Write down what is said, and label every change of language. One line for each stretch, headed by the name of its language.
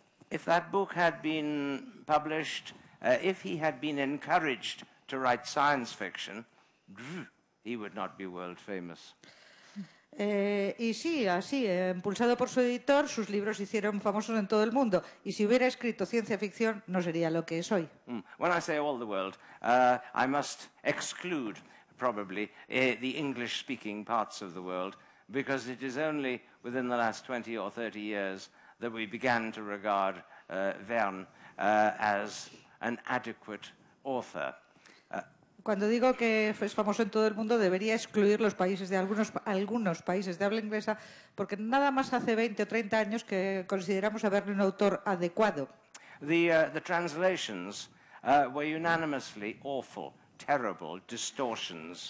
English: If that book had been published, if he had been encouraged to write science fiction, he would not be world famous.
Spanish: Y sí, así, impulsado por su editor, sus libros se hicieron famosos en todo el mundo. Y si hubiera escrito ciencia ficción, no sería lo que es hoy.
English: When I say all the world, I must exclude, probably, the English-speaking parts of the world, because it is only within the last 20 or 30 years that we began to regard Verne as an adequate author.
Spanish: Cuando digo que es famoso en todo el mundo, debería excluir los países de algunos países de habla inglesa, porque nada más hace 20 o 30 años que consideramos a Verne un autor adecuado.
English: The translations were unanimously awful, terrible, distortions.